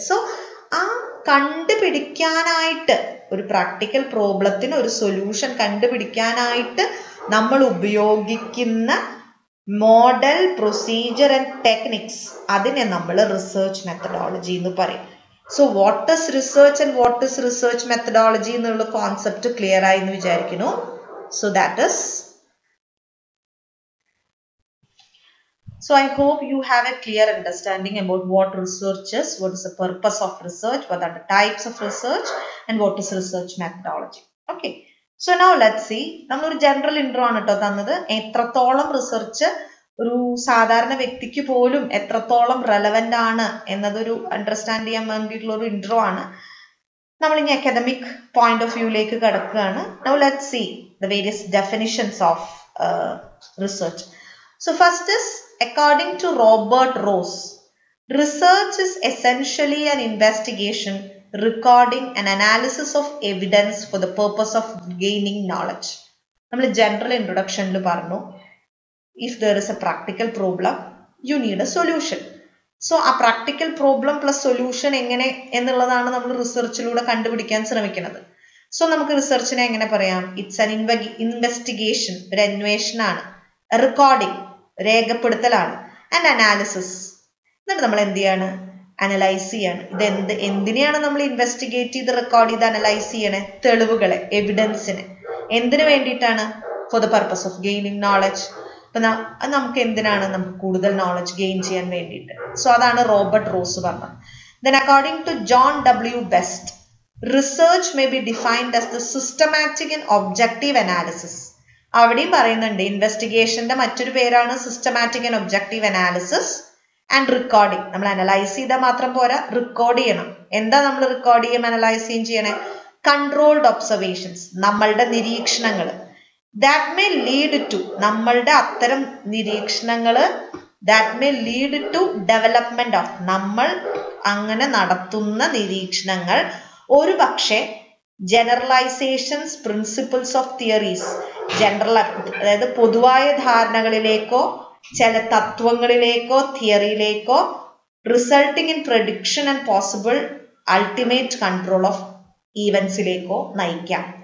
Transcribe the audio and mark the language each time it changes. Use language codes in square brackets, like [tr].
[ml] So ആ കണ്ടുപിടിക്കാനായിട്ട് ഒരു പ്രാക്ടിക്കൽ പ്രോബ്ലത്തിന് ഒരു സൊല്യൂഷൻ കണ്ടുപിടിക്കാനായിട്ട് നമ്മൾ ഉപയോഗിക്കുന്ന മോഡൽ, പ്രൊസീജിയർ ആൻഡ് ടെക്നിക്സ്, അതിനെ നമ്മൾ റിസർച്ച് മെത്തഡോളജി എന്ന് പറയും. [en] so what is research and what is research methodology [ml] എന്നുള്ള കോൺസെപ്റ്റ് ക്ലിയർ ആയി എന്ന് വിചാരിക്കുന്നു. [en] So that is, so I hope you have a clear understanding about what research is, what is the purpose of research, what are the types of research and what is research methodology. Okay, so now let's see. [ml] നമ്മൾ ഒരു general intro ആണ് കേട്ടോ തന്നത്. എത്രത്തോളം research ഒരു സാധാരണ വ്യക്തിക്ക് പോലും എത്രത്തോളം റെലവെന്റ് ആണ് എന്നതൊരു അണ്ടർസ്റ്റാൻഡ് ചെയ്യാൻ വേണ്ടിയിട്ടുള്ള ഒരു ഇൻട്രോ ആണ്. നമ്മൾ ഇനി അക്കാദമിക് പോയിന്റ് ഓഫ് വ്യൂയിലേക്ക് കടക്കുകയാണ്. [en] Now let's see the various definitions of research. So first is, according to Robert Ross, research is essentially an investigation, recording and analysis of evidence for the purpose of gaining knowledge. [ml] നമ്മൾ general ഇൻട്രൊഡക്ഷനിൽ പറഞ്ഞു, [en] if there is a practical problem, you need a solution. [ml] So ആ practical problem plus solution എങ്ങനെ എന്നുള്ളതാണ് നമ്മൾ റിസർച്ചിലൂടെ കണ്ടുപിടിക്കാൻ ശ്രമിക്കുന്നത്. So നമുക്ക് റിസർച്ചിനെ എങ്ങനെ പറയാം? [en] it's an investigation, [ml] ഒരു അന്വേഷണമാണ്. റെക്കോർഡിംഗ്, രേഖപ്പെടുത്തലാണ്. And analysis. എന്നിട്ട് നമ്മൾ എന്ത് ചെയ്യാണ്? അനലൈസ് ചെയ്യാണ്. ഇത് എന്തിനെയാണ് നമ്മൾ ഇൻവെസ്റ്റിഗേറ്റ് ചെയ്ത് റെക്കോർഡ് ചെയ്ത് അനലൈസ് ചെയ്യണേ? തെളിവുകളെ, എവിഡൻസിനെ. എന്തിനു വേണ്ടിയിട്ടാണ്? [en] For the purpose of gaining knowledge. [ml] അപ്പൊ നമുക്ക് എന്തിനാണ്? നമുക്ക് കൂടുതൽ നോളജ് ഗെയിൻ ചെയ്യാൻ വേണ്ടിയിട്ട്. സോ അതാണ് റോബർട്ട് റോസ് പറഞ്ഞത്. [en] Then according to John W. Best, research may be defined as the systematic and objective analysis. [ml] അവിടെയും പറയുന്നുണ്ട് ഇൻവെസ്റ്റിഗേഷന്റെ മറ്റൊരു പേരാണ് [en] Systematic and objective analysis and recording. [ml] നമ്മൾ അനലൈസ് ചെയ്താൽ മാത്രം പോരാ, റെക്കോർഡ് ചെയ്യണം. എന്താ നമ്മൾ റെക്കോർഡ് ചെയ്യും അനലൈസ് ചെയ്യണേ? കൺട്രോൾഡ് ഒബ്സർവേഷൻസ്, നമ്മളുടെ നിരീക്ഷണങ്ങൾ. [en] that may lead to, [ml] നമ്മളുടെ അത്തരം നിരീക്ഷണങ്ങള് [en] that may lead to development of, [ml] നമ്മൾ അങ്ങനെ നടത്തുന്ന നിരീക്ഷണങ്ങൾ ഒരു പക്ഷേ ജനറലൈസേഷൻസ് പ്രിൻസിപ്പിൾസ് ഓഫ് തിയറീസ്, അതായത് പൊതുവായ ധാരണകളിലേക്കോ ചില തത്വങ്ങളിലേക്കോ തിയറിയിലേക്കോ [en] resulting in prediction and possible ultimate control [ml] of ഈവൻസിലേക്കോ നയിക്കാം.